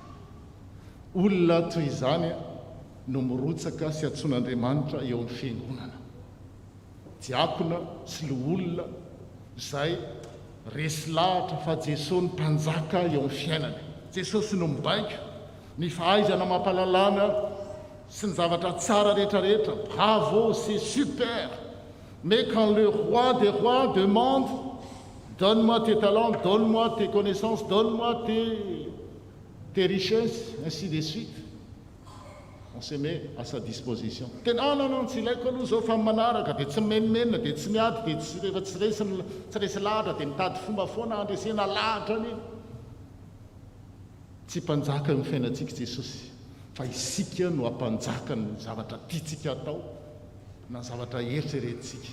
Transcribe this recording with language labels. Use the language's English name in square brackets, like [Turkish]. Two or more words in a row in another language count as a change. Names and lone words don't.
[Malagasy] Olona toy izany no mirotsaka sy antson'Andriamanitra eo amin'ny fiangonana. Diakona sy loholona izay resy lahatra fa Jesosy ny mpanjaka eo amin'ny fiainany. Jesosy no mibaiko ny fahaizana mampalalana sy ny zavatra tsara rehetrarehetra. [French] Bravo, c'est super. Mais quand le roi des rois demande donne-moi tes talents, donne-moi tes connaissances, donne-moi tes richesses, ainsi de suite, on se met à sa disposition. Non, [Malagasy] tsy ilaiko aloha zao fa manaraka dia tsy menomenona dia tsy miady dia tsy resy lahatra dia mitady fomba foana andresena lahatra ny tsy mpanjaka ny fiainantsika Jesosy, fa isika no hampanjaka ny zavatra tiantsika atao na zavatra eritreretintsika.